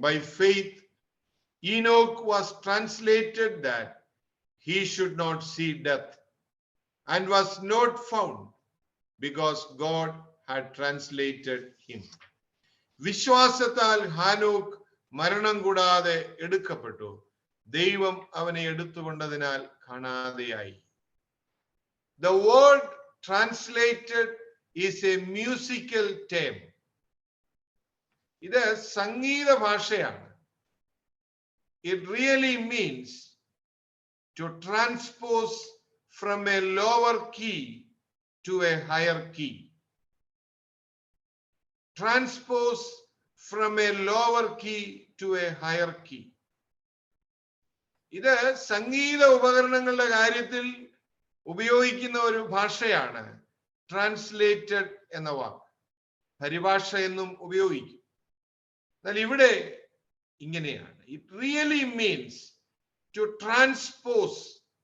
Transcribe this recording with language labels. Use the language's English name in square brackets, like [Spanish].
[English] By faith Enoch was translated that he should not see death, and was not found, because God had translated him. [Malayalam] വിശ്വാസത്താൽ ഹാനോക്ക് മരണം കൂടാതെ എടുക്കപ്പെട്ടു, ദൈവം അവനെ എടുത്തുകൊണ്ടതിനാൽ കാണാതെയായി. [English] The word translated is a musical term. [Malayalam] ഇത് സംഗീത ഭാഷയാണ്. [English] It really means to transpose from a lower key to a higher key. Transpose from a lower key to a higher key. [Malayalam] ഇത് സംഗീത ഉപകരണങ്ങളുടെ കാര്യത്തിൽ ഉപയോഗിക്കുന്ന ഒരു ഭാഷയാണ് ട്രാൻസ്ലേറ്റഡ് എന്ന വാക്ക്. പരിഭാഷ എന്നും ഉപയോഗിക്കും. എന്നാൽ ഇവിടെ ഇങ്ങനെയാണ്. [English] It really means to transpose.